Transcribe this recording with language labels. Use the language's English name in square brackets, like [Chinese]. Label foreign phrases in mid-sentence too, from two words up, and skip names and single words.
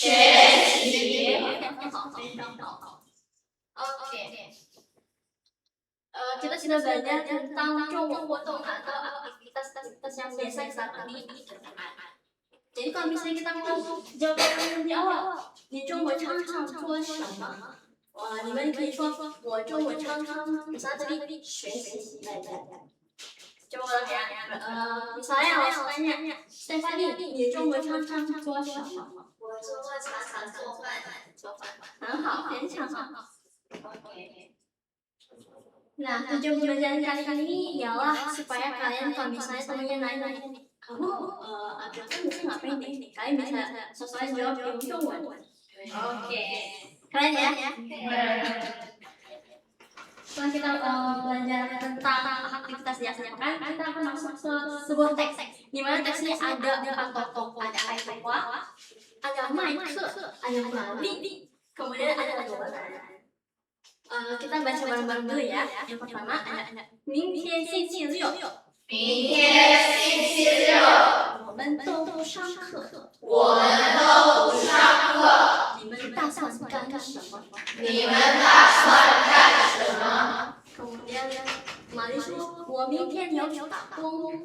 [Indonesian] Oke. Kita sudah belajar tentang 活动 atau aktivitas yang biasa dilakukan di tempat. Jadi kalau misalnya kita mau jawab yang di awal, [Chinese] 你中午常常做什么？你们可以说我中午常常， [Indonesian] misalnya tadi [Chinese] 学习， [Indonesian] coba ulang ya. [Chinese] Misalnya 老师tanya, Stephanie，你中文常常做什么？我周末常常做饭。很好，非常好。 [Indonesian] Oke. Nah, tujuan pembelajaran kali ini ialah supaya kalian kalau misalnya temennya nanya, kamu ada kan bisa ngapain deh? Kalian bisa sesuai jawab yang Jungwen. Oke, keren ya? Setelah kita belajar tentang aktivitas di akhir pekan, kita akan masuk ke sebuah teks. Di mana teksnya ada 4 tokoh, ada Aikoa, ada Mike, ada Bali, kemudian ada Dolan. Kita baca bareng-bareng dulu ya. Yang pertama ada [Chinese] 明天星期六，明天星期六，我们都不上课。我们都不上课。你们打算干什么？你们打算干什么？ Kemudian Mali 说，我明天要去打工。